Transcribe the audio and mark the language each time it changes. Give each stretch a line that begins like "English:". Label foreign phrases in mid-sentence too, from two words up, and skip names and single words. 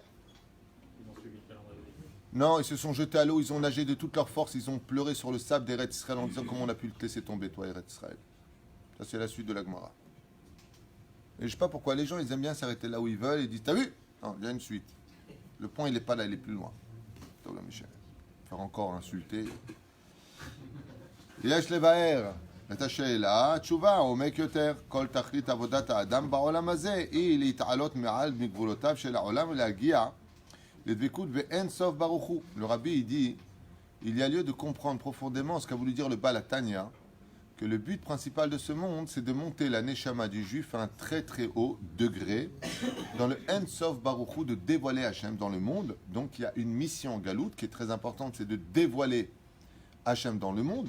French: Non, ils se sont jetés à l'eau, ils ont nagé de toute leur force, ils ont pleuré sur le sable d'Eretz Israël en disant comment on a pu te laisser tomber, toi, Eretz Israël. Ça, c'est la suite de la Gemara. Et je ne sais pas pourquoi les gens, ils aiment bien s'arrêter là où ils veulent et ils disent, t'as vu? Non, il y a une suite. Le point, il n'est pas là, il est plus loin. Toula Michel. Faire encore insulter.
Hebrew: יש לבאר את השאלה, התשובה, עומק יותר, כל תכלית עבודת האדם בעולם הזה היא להתעלות מעל מגבולותיו של העולם ולהגיע לדבקות באין סוף ברוך הוא.
French: Le rabbi, il dit, il y a lieu de comprendre profondément ce qu'a voulu dire le Baal HaTanya, que le but principal de ce monde, c'est de monter la neshama du juif à un très très haut degré, dans le
Hebrew: אין סוף ברוך הוא,
French: de dévoiler Hachem dans le monde. Donc il y a une mission en galoute qui est très importante, c'est de dévoiler Hachem dans le monde.